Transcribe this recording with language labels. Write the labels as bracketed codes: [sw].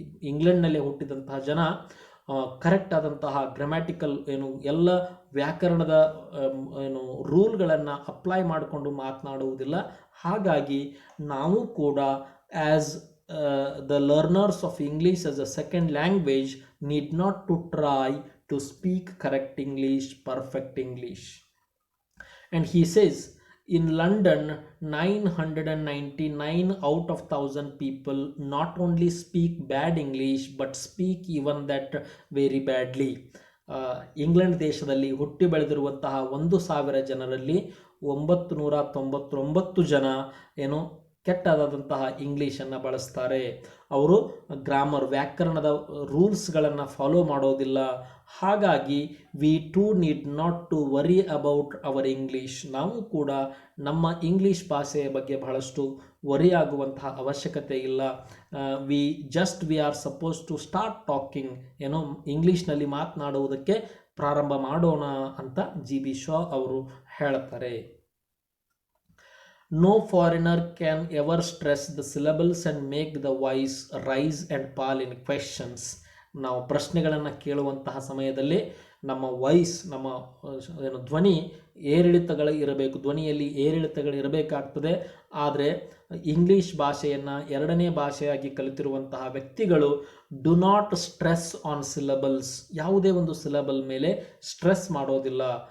[kn] ಇಂಗ್ಲೆಂಡ್ನಲ್ಲೇ ಹುಟ್ಟಿದಂತಹ ಜನ ಕರೆಕ್ಟ್ ಆದಂತಹ ಗ್ರಾಮ್ಯಾಟಿಕಲ್ ಎಲ್ಲ ವ್ಯಾಕರಣದ ರೂಲ್ಗಳನ್ನು ಅಪ್ಲೈ ಮಾಡಿಕೊಂಡು ಮಾತನಾಡುವುದಿಲ್ಲ. ಹಾಗಾಗಿ ನಾವು ಕೂಡ [en] As the learners of English as a second language need not to try to speak correct English, perfect English. And he says, in London, 999 out of 1000 people not only speak bad English but speak even that very badly. [kn] England ದೇಶದಲ್ಲಿ ಹುಟ್ಟಿ ಬೆಳೆದಿರುವಂತಹ 1,000 ಜನರಲ್ಲಿ 999 ಜನ ಕೆಟ್ಟದಾದಂತಹ ಇಂಗ್ಲೀಷನ್ನು ಬಳಸ್ತಾರೆ. ಅವರು grammar, ವ್ಯಾಕರಣದ ರೂಲ್ಸ್ಗಳನ್ನು follow ಮಾಡೋದಿಲ್ಲ. ಹಾಗಾಗಿ [en] We too need not to worry about our English. [kn] ನಾವು ಕೂಡ ನಮ್ಮ ಇಂಗ್ಲೀಷ್ ಭಾಷೆಯ ಬಗ್ಗೆ ಬಹಳಷ್ಟು ವರಿ ಆಗುವಂತಹ ಅವಶ್ಯಕತೆ ಇಲ್ಲ. [en] we are suppose to start talking, [kn] ಇಂಗ್ಲೀಷ್ನಲ್ಲಿ ಮಾತನಾಡುವುದಕ್ಕೆ ಪ್ರಾರಂಭ ಮಾಡೋಣ ಅಂತ ಜಿ ಬಿ ಶಾ ಅವರು ಹೇಳ್ತಾರೆ. [en] No foreigner can ever stress the syllables and make the voice rise and fall in questions. [kn] ನಾವು ಪ್ರಶ್ನೆಗಳನ್ನು ಕೇಳುವಂತಹ ಸಮಯದಲ್ಲಿ ನಮ್ಮ ವಾಯ್ಸ್, ನಮ್ಮ ಧ್ವನಿ ಏರಿಳಿತಗಳು ಇರಬೇಕು, ಧ್ವನಿಯಲ್ಲಿ ಏರಿಳಿತಗಳು ಇರಬೇಕಾಗ್ತದೆ. ಆದರೆ ಇಂಗ್ಲೀಷ್ ಭಾಷೆಯನ್ನು ಎರಡನೇ ಭಾಷೆಯಾಗಿ ಕಲಿತಿರುವಂತಹ ವ್ಯಕ್ತಿಗಳು [en] do not stress on syllables, [kn] ಯಾವುದೇ ಒಂದು ಸಿಲಬಲ್ ಮೇಲೆ ಸ್ಟ್ರೆಸ್ ಮಾಡೋದಿಲ್ಲ.